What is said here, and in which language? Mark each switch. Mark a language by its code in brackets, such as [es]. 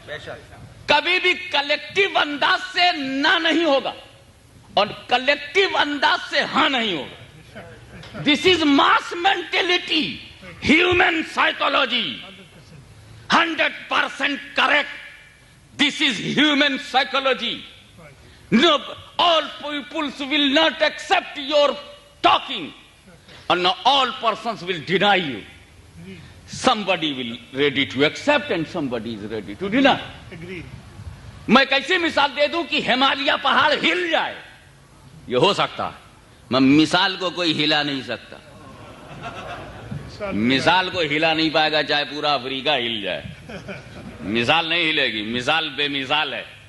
[ur] بے شک, کبھی بھی کلیکٹو انداز سے نہ نہیں ہوگا اور کلیکٹو انداز سے ہاں نہیں ہوگا. [en] This is mass mentality, human psychology, 100% correct. This is human psychology. No, all peoples will not accept your talking, and no, all persons will deny you. Somebody will ready to accept and somebody is ready to deny. [ur] میں کیسی مثال دے دوں کہ ہمالیہ پہاڑ ہل جائے؟ یہ ہو سکتا ہے, میں مثال کو کوئی ہلا نہیں سکتا. مثال کو ہلا نہیں پائے گا چاہے پورا افریقہ ہل جائے, مثال نہیں ہلے گی, مثال بے مثال ہے.